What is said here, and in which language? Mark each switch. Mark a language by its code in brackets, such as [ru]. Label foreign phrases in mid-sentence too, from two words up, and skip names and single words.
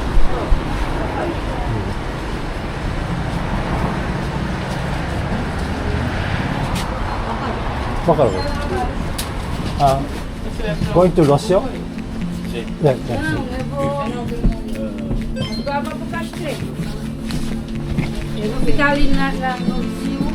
[en] わかる。going to Russia? Yeah, yeah. [pt] Ficar ali no cio.